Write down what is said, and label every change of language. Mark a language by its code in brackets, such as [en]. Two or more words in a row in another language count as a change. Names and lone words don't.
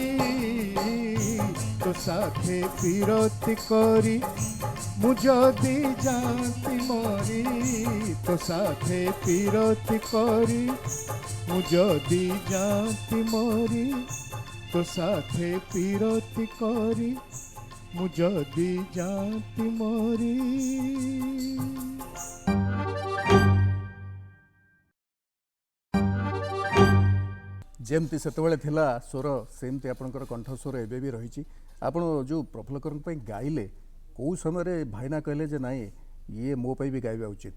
[or] ତୋ ସାଥେ ପିରତି କରି ମୁ ଯଦି ଜାତି ମରି ତୋ ସାଥେ ପିରତି କରି ମୁ ଯଦି ଜାତି ମରି ତୋ ସାଥେ ପିରତି କରି ମୁ ଯଦି ଜାତି ମରି ଯେମିତି ସେତେବେଳେ ଥିଲା ସ୍ୱର ସେମିତି ଆପଣଙ୍କର କଣ୍ଠସ୍ୱର ଏବେ ବି ରହିଛି। ଆପଣ ଯେଉଁ ପ୍ରଫୁଲ୍ଲକରଙ୍କ ପାଇଁ ଗାଇଲେ କେଉଁ ସମୟରେ ଭାଇନା କହିଲେ ଯେ ନାଇଁ ଇଏ ମୋ ପାଇଁ ବି ଗାଇବା ଉଚିତ?